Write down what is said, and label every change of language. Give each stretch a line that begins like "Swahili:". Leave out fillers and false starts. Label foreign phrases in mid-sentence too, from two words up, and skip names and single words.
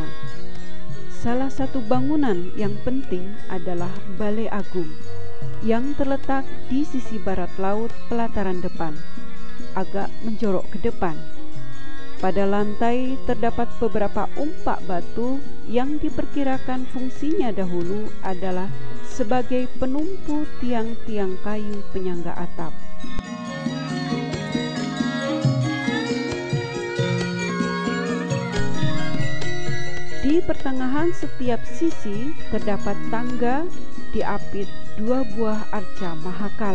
Indonesian: Salah satu bangunan yang penting adalah Balai Agung yang terletak di sisi barat laut pelataran depan, agak menjorok ke depan. Pada lantai terdapat beberapa umpak batu yang diperkirakan fungsinya dahulu adalah sebagai penumpu tiang-tiang kayu penyangga atap. Di pertengahan setiap sisi terdapat tangga diapit 2 buah arca mahakala.